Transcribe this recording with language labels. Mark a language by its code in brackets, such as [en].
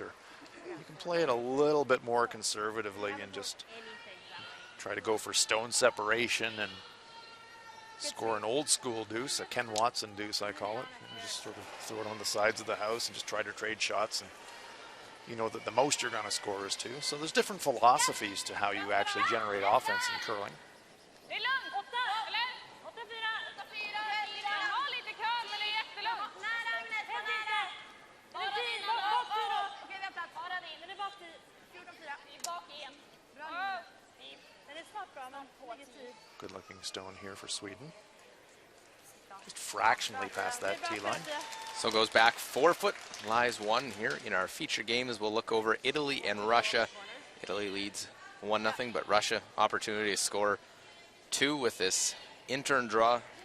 [en] Or you can play it a little bit more conservatively and just try to go for stone separation and score an old school deuce, a Ken Watson deuce I call it. And just sort of throw it on the sides of the house and just try to trade shots, and you know that the most you're going to score is 2. So there's different philosophies to how you actually generate offense in curling. [sv] Det är lugnt. 8, eller? 8-4. 8-4. Ha lite curl, men det är jättelugnt. Nära Agnes, var nära. Okej, vi har plats. Bara in. Den är bak 14-4. Vi är bak igen. Bra. Den är snart bra, men ligger tid. [en] Good looking stone here for Sweden. Just fractionally past that tee line. So goes back 4 foot, lies 1 here in our feature game as we'll look over Italy and Russia. Italy leads 1-0, but Russia opportunity to score 2 with this intern draw.